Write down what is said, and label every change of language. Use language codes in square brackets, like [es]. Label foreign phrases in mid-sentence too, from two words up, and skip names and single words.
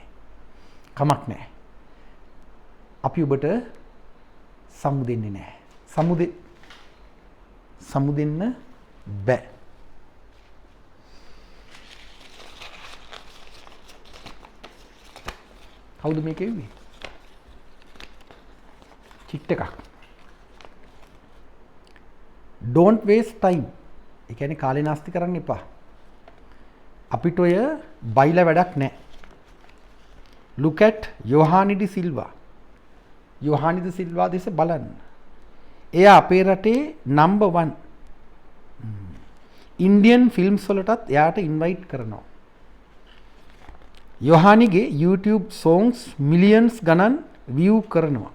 [si] කමක් නැහැ. අපි ඔබට සමු දෙන්නේ නැහැ. සමු දෙන්න බෑ. කවුද මේ කිව්වේ? චිට් එකක්. [en] Don't waste time. [si] ඒ කියන්නේ කාලේ නාස්ති කරන්න එපා. අපිට ඔය බයිලා වැඩක් නැහැ. [en] Look at යොහානි ඩි සිල්වා. [si] යොහානි ඩි සිල්වා දෙස බලන්න. එයා අපේ රටේ නම්බර් 1. [en] Indian films [si] වලටත් එයාට ඉන්වයිට් කරනවා. යොහානිගේ YouTube songs මිලියන්ස් ගණන් view කරනවා.